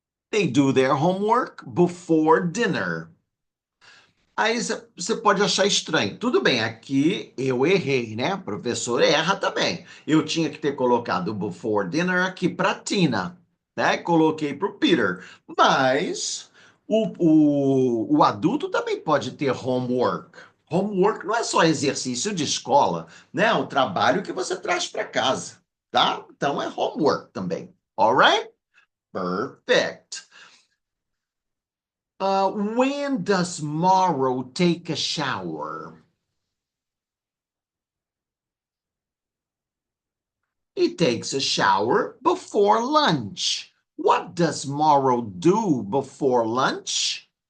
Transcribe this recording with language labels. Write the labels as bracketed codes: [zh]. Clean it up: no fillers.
[en] They do their homework before dinner. [pt] Aí você pode achar estranho. Tudo bem, aqui eu errei, né? O professor erra também. Eu tinha que ter colocado [en] before dinner [pt] aqui para Tina, né? Coloquei para o Peter. Mas o adulto também pode ter homework. Homework não é só exercício de escola, né? É um trabalho que você traz para casa, tá? Então é homework também. [en] Alright? Perfect. When does Morrow take a shower? He takes a shower before lunch. What does Morrow do before lunch?